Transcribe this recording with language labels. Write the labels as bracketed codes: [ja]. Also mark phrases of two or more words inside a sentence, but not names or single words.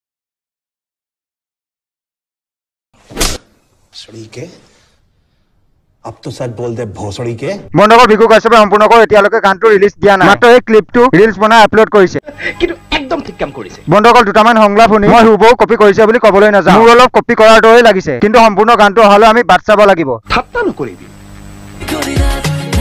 [hi] सड़ी के अब तो सच बोल दे भोसड़ी के [as] বন্ধকৰ ভিকু কাশ্যপে সম্পূৰ্ণকৈ এতিয়ালৈকে গানটো ৰিলিজ দিয়া নাই মাত্ৰ এই ক্লিপটো ৰিলছ বনাই আপলোড কৰিছে কিন্তু একদম ঠিক কাম কৰিছে বন্ধকৰ দুটামান সংলাপ শুনি মই হুবহু কপি কৰিছে বুলি ক'বলৈ নাযাওঁ মোৰ অলপ কপি কৰাৰ দৰে লাগিছে কিন্তু সম্পূৰ্ণ গানটো অহালৈ আমি বাট চাব লাগিব ঠাট্টা নকৰিবি